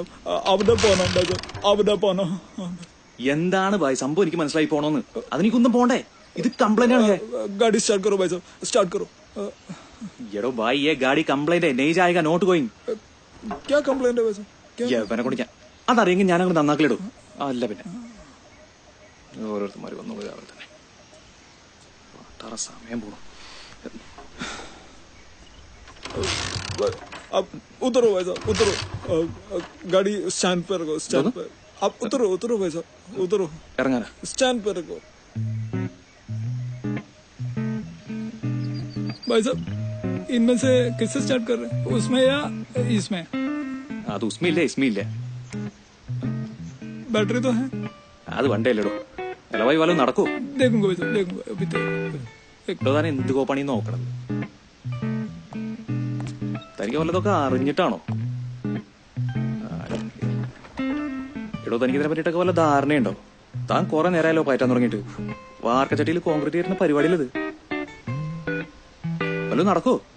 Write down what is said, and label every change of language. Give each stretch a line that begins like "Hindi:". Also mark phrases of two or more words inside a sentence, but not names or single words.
Hindi: अब न പോണം भाई साहब, अब न പോണം.
Malayalam: എന്താണ് ഭായ് സംഭവം? എനിക്ക് മനസ്സിലായി പോണോന്ന്. അതിനൊന്നും പോണ്ടേ? ഇത് കംപ്ലൈന്റ് ആണ്.
Hindi: गाड़ी स्टार्ट करो भाई साहब, स्टार्ट करो.
Malayalam: എടോ ഭായ്
Hindi: ये गाड़ी कंप्लेंट है, नहीं जाएगा,
English: not going.
Hindi: क्या कंप्लेंट है भाई साहब?
Malayalam: യവനെ കൊണ്ട് ഞാൻ അതറിയെങ്കിൽ ഞാൻ അങ്ങോട്ട് നന്നാക്കിലിടും. അല്ല പിന്നെ ഓരോരുത്തന്മാര് വന്നോളൂ രാവിലെ തന്നെ. സമയം പോണു.
Hindi: अब उतरो भाई साहब, उतरो. गाड़ी स्टैंड पे रखो, स्टैंड पे. अब उतरो भाई साहब, उतरो.
Malayalam: ഇറങ്ങാനാ?
Hindi: स्टैंड पे रखो भाई साहब. इनमें से किससे स्टार्ट कर रहे हैं, उसमें या इसमें?
Malayalam: അത് ഉസ്മില്ലേ ഇസ്മില്ലേ?
Hindi: बैटरी तो है.
Malayalam: അത് വണ്ടേ അല്ലേടോ. ഇലവായി വല്ലതും നടക്കൂ?
Hindi: देखूंगा भाई साहब, देखूंगा अभी तो.
Malayalam: താൻ എന്ത് കോപ്പണി നോക്കണം? തനിക്ക് വല്ലതൊക്കെ അറിഞ്ഞിട്ടാണോ? എടോ തനിക്ക് ഇതിനെ പറ്റിയിട്ടൊക്കെ വല്ല ധാരണയുണ്ടോ? താൻ കുറെ നേരമായാലോ പയറ്റാൻ തുടങ്ങിയിട്ട്. വാർക്കച്ചട്ടിയിൽ കോൺക്രീറ്റ് ചെയ്യുന്ന പരിപാടിയിലത് വല്ലതും നടക്കോ?